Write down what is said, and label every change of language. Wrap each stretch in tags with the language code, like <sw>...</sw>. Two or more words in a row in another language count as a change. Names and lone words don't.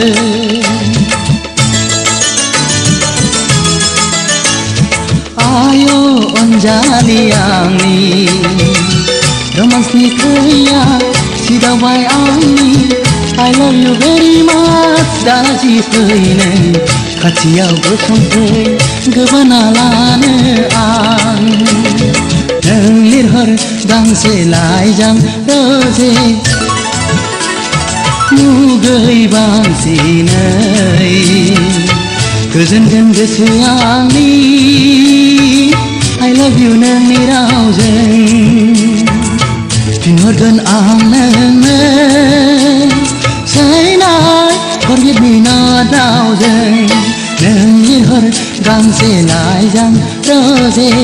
<brx>आयौ अनजालि आंनि रोमान्सनि खैया सिदावबाय आंनि</brx> <en>I love you very much</en> <brx>दासि फै नों खाथियाव गसंफै गोबाना लानो आं नों लिरहर गांसे लाइजाम रोजे मुगै बांसिनै गोजोनगोन गोसोआ आंनि</brx> <en>I love you</en> <brx>नोंनि रावजों फिनहरगोन आं नोंनो</brx> <en>Say not forget me not</en> <brx>रावजों नों लिरहर गांसे लाइजाम रोजे</brx>